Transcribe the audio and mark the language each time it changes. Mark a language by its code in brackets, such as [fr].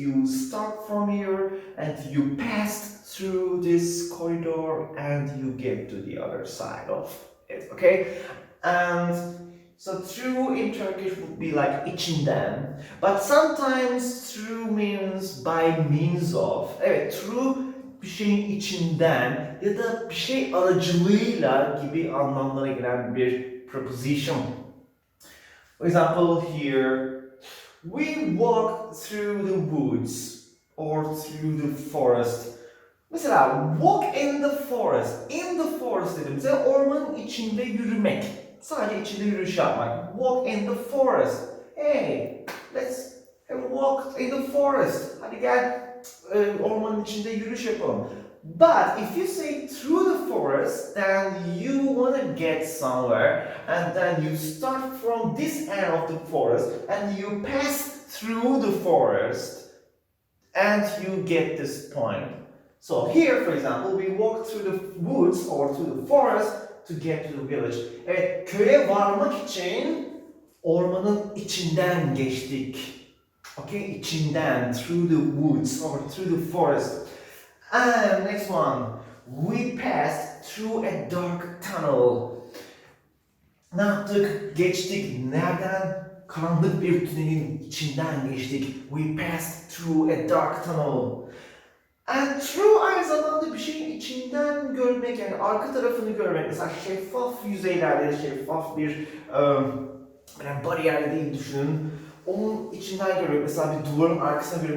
[en] You start from here and you pass through this corridor and you get to the other side of it, okay? And so through in Turkish would be like içinden, but sometimes through means by means of. [tr] Evet, through bir şeyin içinden ya da bir şey aracılığıyla gibi anlamlara gelen bir preposition. [en] For example, here we walk through the woods or through the forest. [tr] Mesela [en] walk in the forest. In the forest [tr] dediğimizde ormanın içinde yürümek. Sadece içinde yürüyüş yapmak. [en] Walk in the forest. Hey, let's have a walk in the forest. [tr] Hadi gel ormanın içinde yürüyüş yapalım. [en] But if you say through the forest, then you want to get somewhere, and then you start from this end of the forest, and you pass through the forest, and you get this point. So here, for example, we walk through the woods or through the forest to get to the village. [tr] Evet, köye varmak için ormanın içinden geçtik. [en] Okay, içinden, through the woods or through the forest. And next one, we passed through a dark tunnel. [tr] Ne yaptık? Geçtik. Nereden? Karanlık bir tünelin içinden geçtik. [en] We passed through a dark tunnel. [tr] And through aynı zamanda bir şeyin içinden görmek, yani arka tarafını görmek. Mesela şeffaf yüzeylerde, şeffaf bir bariyer değil düşünün. Onun içinden görmek. Mesela bir duvarın arkasına görmek.